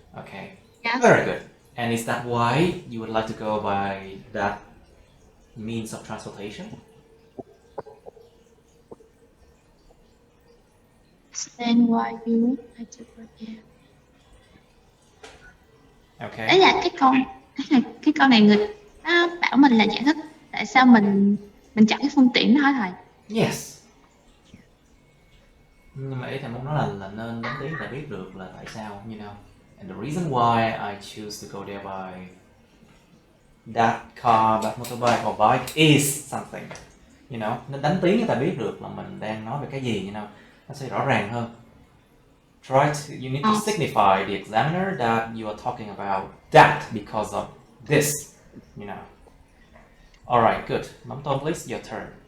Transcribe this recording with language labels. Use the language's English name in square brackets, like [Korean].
[English] Okay. Yes. Very good. And is that why you would like to go by that means of transportation? Then why you like to go there? Okay. [Vietnamese] Đấy là cái câu này người nó bảo mình là giải thích tại sao mình chọn cái phương tiện đó hả thầy? [English] Yes. [Vietnamese] Nhưng mà ý thầy muốn nói là nên đánh tiếng để biết được là tại sao, [English] you know. And the reason why I choose to go there by that car, that motorbike or bike is something, you know. [Vietnamese] Nên đánh tiếng người ta biết được là mình đang nói về cái gì, [English] you know. [Vietnamese] Nó sẽ rõ ràng hơn. [English] You need to signify the examiner that you are talking about that because of this, you know. Alright, good. Mắm tôm, please, your turn.